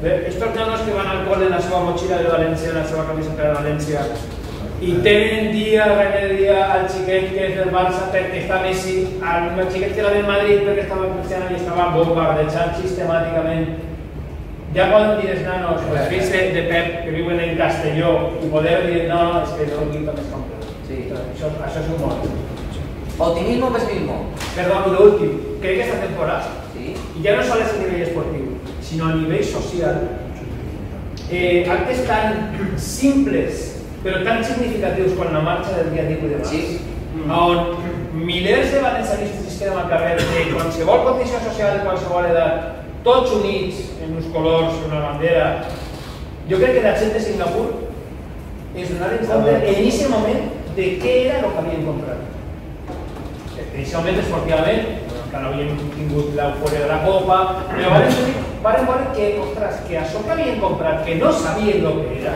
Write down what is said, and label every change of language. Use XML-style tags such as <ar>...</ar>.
<ca>Estos nanos que van al col en la seva motxilla de València, en la seva camiseta de València, i tenen dia rere dia al xiquet que és del Barça perquè està Messi, al xiquet que era del Madrid perquè estava Cristiano i estava bombardejant sistemàticament. Ja poden dir els nanos, els fills de Pep que viuen en Castelló i poder dir no, és que no tinc més compte. Això és humor.</ca> <es>¿Optimismo o pesimismo? Perdón, y lo último, creo que esta temporada, y ya no solo es a nivel esportivo, sino a nivel social, actes tan simples, pero tan significativos con la marcha del día a día y demás,</es> <ca>on milers de valencianistes es queden al carrer de qualsevol condició social, de qualsevol edat, tots units en uns colors, en una bandera. Jo crec que la gent de Singapur es donaven compte en aquest moment de què era el que havien comprat. Inicialment, esportivament, que no havien tingut l'eufòria de la Copa, però van veure que, ostres, que això que havien comprat, que no sabien el que era...</ca>